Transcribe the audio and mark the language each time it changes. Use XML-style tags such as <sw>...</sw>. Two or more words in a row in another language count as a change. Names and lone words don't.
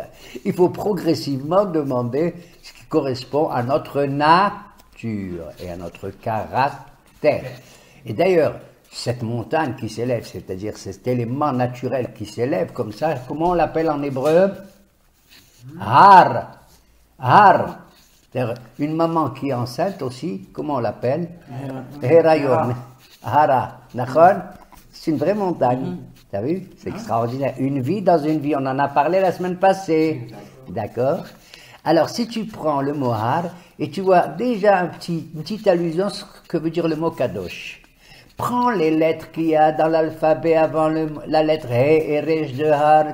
<fr>Il faut progressivement demander ce qui correspond à notre nature et à notre caractère. Et d'ailleurs, cette montagne qui s'élève, c'est-à-dire cet élément naturel qui s'élève comme ça, comment on l'appelle en hébreu?</fr> <he>הר. הר.</he> <fr>C'est-à-dire une maman qui est enceinte aussi, comment on l'appelle?</fr> <he>הריון. הרה. נכון?</he> <fr>C'est une vraie montagne. T'as vu? C'est extraordinaire. Une vie dans une vie. On en a parlé la semaine passée. D'accord? Alors, si tu prends le mot Har, et tu vois déjà une petite allusion à ce que veut dire le mot Kadosh. Prends les lettres qu'il y a dans l'alphabet avant la lettre He et Resh de Har.</fr>